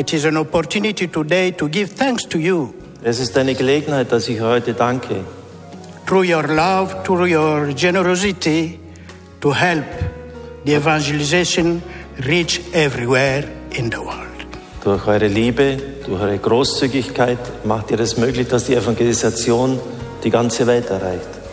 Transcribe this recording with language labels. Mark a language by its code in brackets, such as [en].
[en] It is an opportunity today to give thanks to you. [de] Es ist eine Gelegenheit, dass ich heute danke. [en] Through your love, through your generosity, to help the evangelization reach everywhere in the world. [de] Durch eure Liebe, durch eure Großzügigkeit macht ihr es möglich, dass die Evangelisation die ganze Welt erreicht.